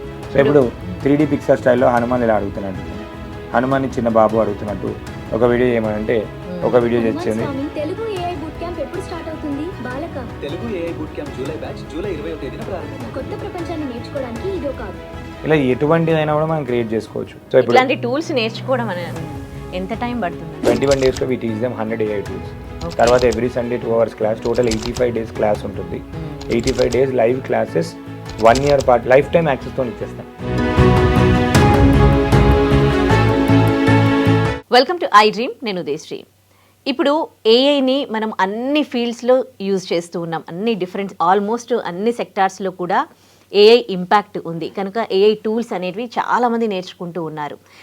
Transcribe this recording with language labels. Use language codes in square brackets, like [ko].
[te] So ఇప్పుడు 3D Pixar స్టైల్లో హనుమాన్ ఇలా అడుగుతున్నట్టు, హనుమాన్ చిన్న బాబు అడుగుతున్నట్టు ఒక వీడియో ఏమంటే ఒక వీడియో తెచ్చింది. తెలుగు AI బూట్ క్యాంప్ ఎప్పుడు స్టార్ట్ అవుతుంది బాలక? Telugu AI boot camp July batch July 21వ తేదీన ప్రారంభం. కొత్త ప్రపంచాన్ని నేర్చుకోవడానికి ఇదో కాదు. ఇలా ఎటువంటిదైనా కూడా మనం క్రియేట్ చేసుకోవచ్చు. సో ఇప్పుడు ఇట్లాంటి టూల్స్ నేర్చుకోవడం అనేది ఎంత టైం పడుతుంది? [en] 21 daysలో we teach them 100 AI tools. [te] తర్వాత every Sunday 2 hours class, total 85 days class ఉంటుంది. 85 days లైవ్ క్లాసెస్, 1 year పాటు లైఫ్ టైం యాక్సెస్తో ఇచ్చేస్తాం. వెల్కమ్ టు ఐ డ్రీమ్, నేను ఉదయశ్రీ. ఇప్పుడు ఏఐని మనం అన్ని ఫీల్డ్స్లో యూజ్ చేస్తూ ఉన్నాం, అన్ని ఆల్మోస్ట్ అన్ని సెక్టార్స్లో కూడా ఏఐ ఇంపాక్ట్ ఉంది కనుక ఏఐ టూల్స్ అనేవి చాలామంది నేర్చుకుంటూ ఉన్నారు.